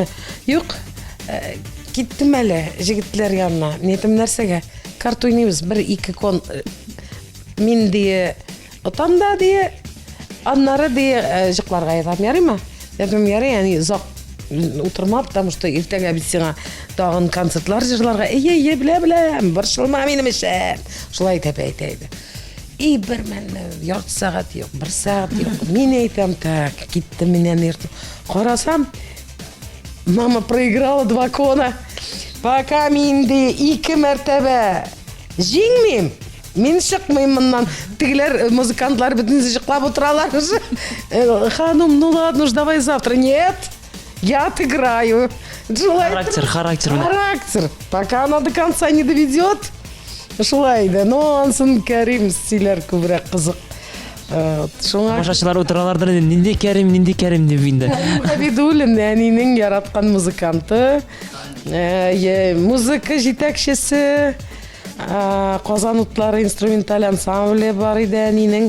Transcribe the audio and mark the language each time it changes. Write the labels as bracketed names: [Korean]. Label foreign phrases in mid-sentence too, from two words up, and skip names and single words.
[Tatar] Юк, киттем әле җегетләр янына. Мин әйтәм, нәрсәгә? Карт уйныйбыз, 1-2 кон. Мин дие отам да дие, аннары дие җыкларга ятам, ярыймы? Әйтәм, ярый, әни, зак утырма, [Russian] потому что [Tatar] иртәгә бит сиңа тагын концертлар җырларга. Әйе, беләм, борчылма минем эшем. Шулай дип әйтә иде. И бер мәлне ярты сәгать юк, 1 сәгать юк. Мин әйтәм, так, киттем миннән иртә. Карасам, [Russian] мама проиграла 2 кона. [Tatar] Пока мин ди 2 мәртәбә җиңмим. Мин чыкмыйм моннан. Тегеләр музыкантлар бөтен җыклап утыралар. Ханым, [Russian] ну ладно, давай завтра. Нет. Я отыграю. Характер. Пока она до конца не доведет. [Tatar] Шулай да. Но ансын Кәрим сөйләр күбрәк кызык. Шуңа Тамашачылар утыралардар, нинди Кәрим дип инде. Хабидуллин әнинең яраткан музыканты, музыка җитәкчесе, Казан утлары инструменталь ансамбле бар иде әнинең.